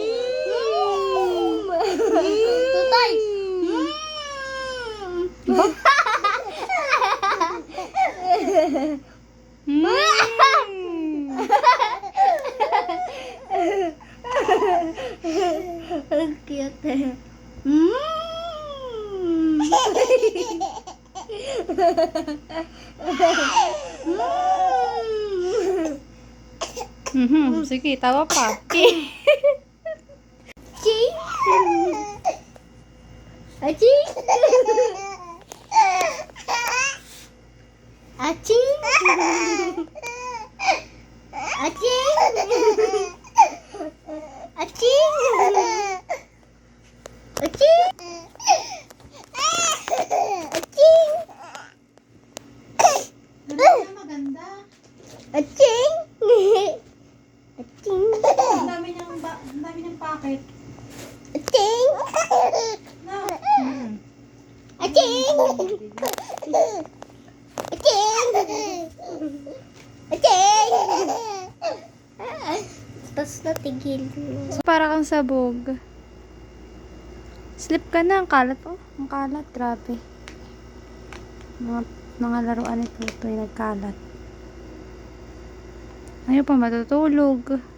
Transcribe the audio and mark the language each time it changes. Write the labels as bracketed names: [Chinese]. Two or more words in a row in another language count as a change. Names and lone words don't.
[Filipino] Tutay. Ang cute. Sige, tawa pa. Aching! Aching! Aching! Aching! Aching! Aching! Aching! Maganda. Aching! Aching! Ang dami niyang packet. Aching! No. Aching! Aching! Aching! Tapos natigil. Para kang sabog. Slip ka na. Ang kalat oh. Ang kalat. Grabe. Mga laruan ni Tutoy nagkalat. Ayaw pa matutulog.